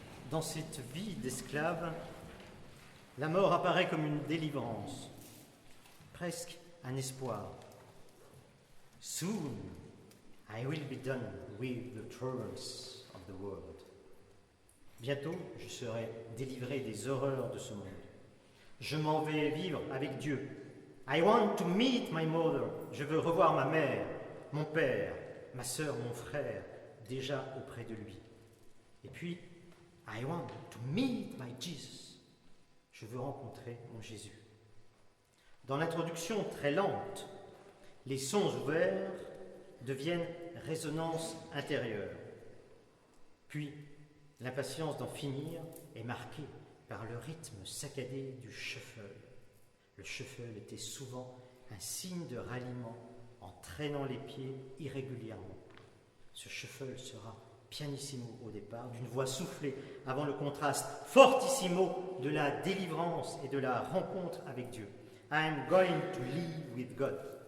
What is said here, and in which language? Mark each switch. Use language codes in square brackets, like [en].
[fr] Dans cette vie d'esclave, la mort apparaît comme une délivrance, presque un espoir. [en] Soon I will be done with the troubles of the world. [fr] Bientôt, je serai délivré des horreurs de ce monde. Je m'en vais vivre avec Dieu. [en] I want to meet my mother. [fr] Je veux revoir ma mère, mon père, ma sœur, mon frère, déjà auprès de lui. Et puis, [en] I want to meet my Jesus. [fr] Je veux rencontrer mon Jésus. Dans l'introduction très lente, les sons ouverts deviennent résonance intérieure. Puis, l'impatience d'en finir est marquée par le rythme saccadé du shuffle. Le shuffle était souvent un signe de ralliement en traînant les pieds irrégulièrement. Ce shuffle sera pianissimo au départ, d'une voix soufflée avant le contraste fortissimo de la délivrance et de la rencontre avec Dieu. [en] I am going to live with God.